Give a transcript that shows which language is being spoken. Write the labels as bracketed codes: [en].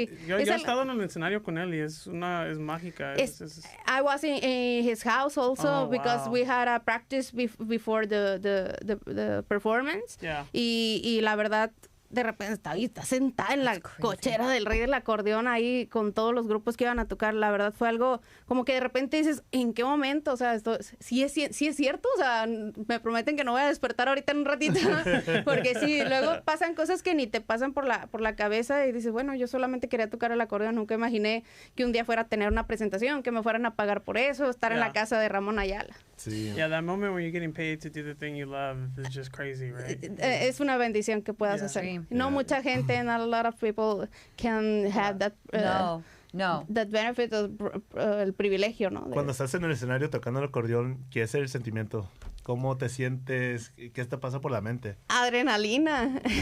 [es] Yo he estado en el escenario con él y es mágica. [en] I was in his house also because we had a practice before the performance. [es] Y la verdad, de repente está sentada en la cochera del rey del acordeón ahí con todos los grupos que iban a tocar. La verdad fue algo como que de repente dices, ¿en qué momento? O sea, esto sí es cierto. O sea, me prometen que no voy a despertar ahorita en un ratito. Porque sí, luego pasan cosas que ni te pasan por la cabeza y dices, bueno, yo solamente quería tocar el acordeón. Nunca imaginé que un día fuera a tener una presentación, que me fueran a pagar por eso, estar en la casa de Ramón Ayala. Sí. [en] Yeah, that moment when you're getting paid to do the thing you love is just crazy, right? [es] Es una bendición que puedas hacer. No mucha gente, [en] not a lot of people can have that that benefit of [es] el privilegio, ¿no? Cuando estás en el escenario tocando el acordeón, ¿qué es el sentimiento? ¿Cómo te sientes? ¿Qué te pasa por la mente? Adrenalina.